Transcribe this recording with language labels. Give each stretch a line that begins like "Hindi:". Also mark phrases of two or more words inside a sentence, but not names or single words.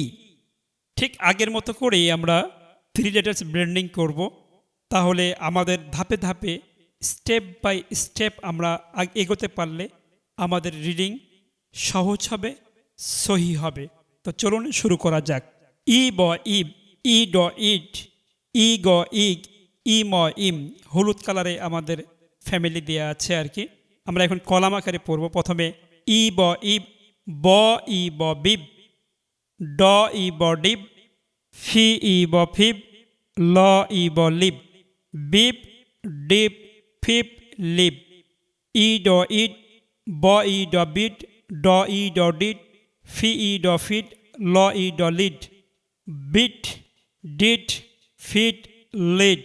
Bangla: ঠিক আগের মতো করেই আমরা
English: three letters blending
Bangla: করব। তাহলে আমাদের ধাপে ধাপে
English: step by step
Bangla: আমরা এগোতে পারলে আমাদের রিডিং সহজ হবে, সহি হবে। তো চলুন শুরু করা যাক। ই ব ইব, ই ড ইট, ই গ ইগ, ই ম ইম। হলুদ কালারে আমাদের ফ্যামিলি দেওয়া আছে আর কি। আমরা এখন কলাম আকারে পড়ব। প্রথমে ই ব ইব, ব ই ব বিব, ড ই ব ডিব, ফি ই ব ফিব, ল ই ব লিব, বিপ ডিপ ফিপ লিব। ই ড ইট, ব ই ড বিট, ড ই ড ডিট, ফি ই ড ফিট, ল ই ড লিড, বিট ডিট ফিট লিড।